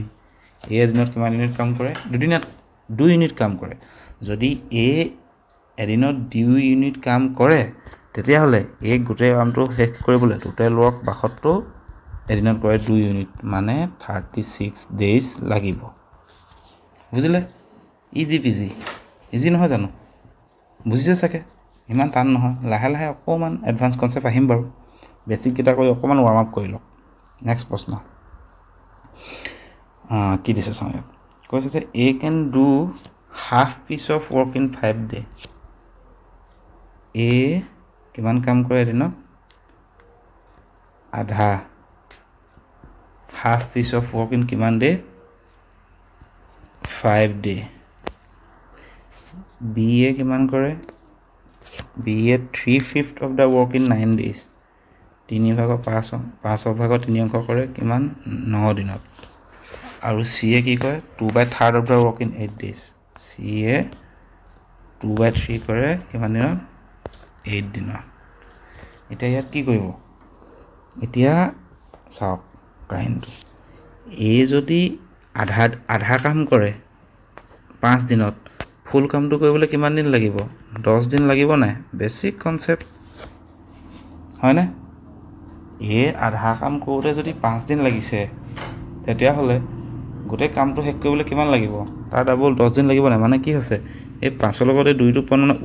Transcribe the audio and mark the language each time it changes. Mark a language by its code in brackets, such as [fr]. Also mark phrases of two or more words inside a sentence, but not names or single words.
[as] A এদিনত কিমান ইউনিট কাম কৰে দুদিনত 2 ইউনিট কাম কৰে যদি A এদিনত 2 ইউনিট কাম কৰে তেতিয়াহ'লে এই গোটেই কামটো শেষ কৰিবলৈ [en] total work [as] 72 এদিনত কৰে 2 ইউনিট মানে 36 ডেইজ লাগিব বুজিলে [en] easy peasy easy [as] নহয় জানো বুজিছে চাগে ইমান টান নহয় লাহে লাহে অকণমান [en] advance concept [as] আহিম বাৰু বেছিককেইটা কৰি অকণমান [en] warm up [as] কৰি লওক নেক্সট প্ৰশ্ন কি দিছে চাওঁ ইয়াত কৈছে যে [en] A can do half piece of work in 5 days [as] A কিমান কাম কৰে এদিনত আধা [en] half piece of work in [as] কিমান ডে 5 day B এ কিমান কৰে B এ [en] 3/5 of the work in 9 days [as] 3 ভাগৰ 5 ভাগৰ 3 অংশ কৰে কিমান 9 দিনত আৰু C এ কি কৰে [en] 2/3 of the work in 8 days [as] C এ 2/3 কৰে কিমান দিনত 8 দিনত এতিয়া ইয়াত কি কৰিব এতিয়া চাওক কাহিনীটো A যদি আধা কাম কৰে 5 দিনত ফুল কামটো কৰিবলৈ কিমান দিন লাগিব 10 দিন লাগিব নাই [en] basic concept [as] হয়নে A আধা কাম কৰোঁতে যদি 5 দিন লাগিছে তেতিয়াহ'লে গোটেই কামটো শেষ কৰিবলৈ কিমান লাগিব তাৰ ডাবল 10 দিন লাগিব নাই মানে কি হৈছে এই 5ৰ লগতে 2টো পূৰণ মানে